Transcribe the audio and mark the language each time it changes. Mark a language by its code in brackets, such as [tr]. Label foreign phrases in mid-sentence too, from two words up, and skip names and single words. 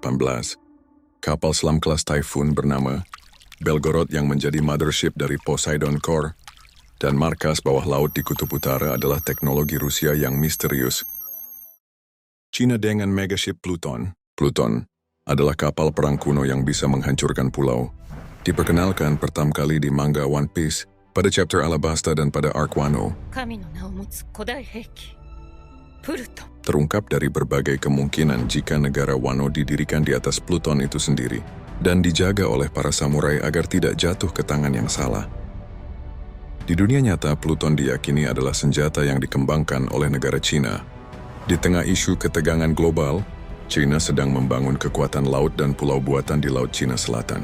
[id] Kapal selam kelas Typhoon bernama Belgorod yang menjadi mothership dari Poseidon Core dan markas bawah laut di Kutub Utara adalah teknologi Rusia yang misterius. China dengan megaship Pluton. Pluton adalah kapal perang kuno yang bisa menghancurkan pulau. Diperkenalkan pertama kali di manga One Piece pada chapter Alabasta dan pada arc Wano. [ja] 神の名を持つ古代兵器プルトン [id] Terungkap dari berbagai kemungkinan jika negara Wano didirikan di atas Pluton itu sendiri dan dijaga oleh para samurai agar tidak jatuh ke tangan yang salah. Di dunia nyata, Pluton diyakini adalah senjata yang dikembangkan oleh negara China. Di tengah isu ketegangan global, China sedang membangun kekuatan laut dan pulau buatan di Laut Cina Selatan.